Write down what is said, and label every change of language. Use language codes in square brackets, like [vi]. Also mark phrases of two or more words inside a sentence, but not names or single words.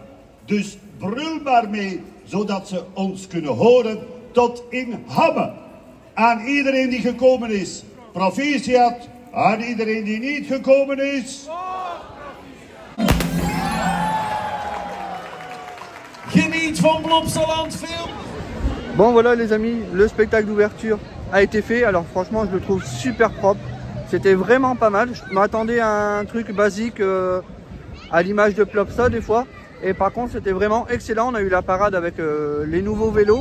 [nl] Dus brul maar mee, zodat ze ons kunnen horen tot in Hamme. Aan iedereen die gekomen is, proficiat. Aan iedereen die niet gekomen is... Geniet van Plopsaland Film. [fr] Bon voilà les amis, le spectacle d'ouverture a été fait. Alors franchement je le trouve super propre. C'était vraiment pas mal. Je m'attendais à un truc basique à l'image de Plopsa des fois. Et par contre c'était vraiment excellent. On a eu la parade avec les nouveaux vélos.